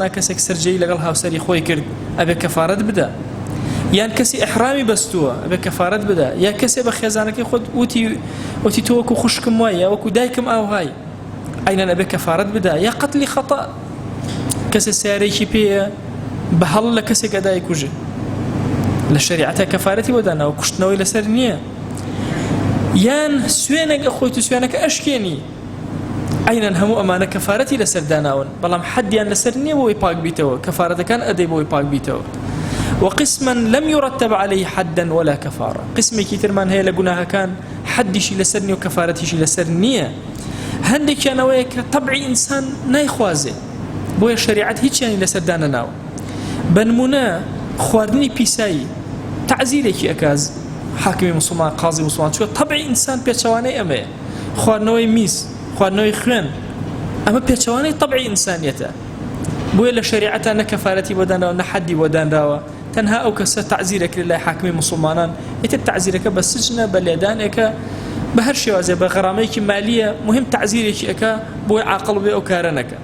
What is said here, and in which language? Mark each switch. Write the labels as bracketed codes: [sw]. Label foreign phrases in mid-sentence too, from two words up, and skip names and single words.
[ckb] کەسێک سەرجەی لەگەڵ هاوسەری خۆی کرد ئەبێ کەفارەت بدە، یان کەسی ئەحرامی بەستووە ئەبێ کەفارەت بدە، یا کەسێ بە خێزانەکەی خۆت وتی تۆ وەکو خوشکم وایە یا وەکو دایکم ئاوهای ئەینەن ئەبێ کەفارەت بدە، یا قەتلی خەتە کەسێ سیارەیەکی پێیە بە هەڵ لە کەسێک ئەدای کوژێ لە شەریعەتە کەفارەتی بۆ داناوە کوشتنەوەی لەسەر نییە، یان سوێنێک ئەخۆیت و سوێنەکە ئەشکێنی ئەینەن هەموو ئەمانە کەفارەتی لەسەر داناون بەڵام حەدیان لەسەر نییە بۆی پاک بیتەوە، کەفارەتەکان ئەدەی بۆی پاک بیتەوە. [ar] وقسما لم يرتب عليه حدا ولا كفارة، [ckb] قسمێکی ترمان هەیە لە گوناهەکان حەدیشی لەسەر نییە و کەفارەتیشی لەسەر نییە، هەندێکیانەوەیە کە تەبعی ئینسان نایخوازێ بۆیە شەریعەت هیچیانی لەسەر دانەناوە. بە نمونە خواردنی پیسایی تعزیرێکی ئەکاز حاکمی موسڵمان قازی موسڵمان چوە تەبعی ئینسان پێچەوانەی ئەمەیە، خواردنەوەی میز خواردنەوەی خوێن ئەمە پێچەوانەی تەبعی ئینسانیەتە، بۆیە لە شەریعەتە نە کەفارەتی بۆ دانراوە نە حەدی بۆ دانراوە، تەنها ئەو کەسە تعزیرەکرێت لای حاکمی موسڵمانان، ئیتر تعزیرەکە بە سجنە بە لێدانێکە بە هەر شێوازێ بە غەرامەیەکی مالیە مهم تعزیرێکی ئەکا بۆی عاقڵ بێ ئەو کارە نەکە.